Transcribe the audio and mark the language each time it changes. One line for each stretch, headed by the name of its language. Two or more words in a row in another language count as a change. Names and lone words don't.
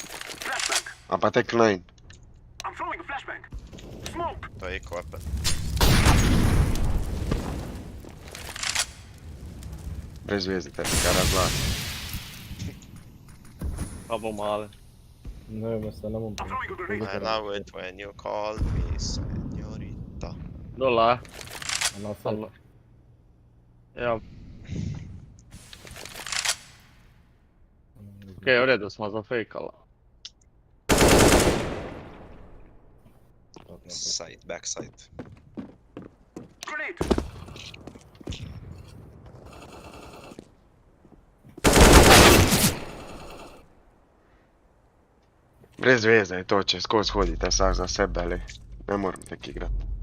Slovenian: A pa tek 9. To je
English: eco weapon.
Slovenian: Brez veze, te kaj razlaš. Pa bo male. Ne vem, jaz se ne bom
English: I love it when you call me señorita.
Slovenian: Dola. Na vse. Ja. Okej, v redu, smo zafejkala.
English: Side, backside.
Slovenian: Brez veze je to, če skozi hodite vsak za sebe, ali ne moram tek igrati.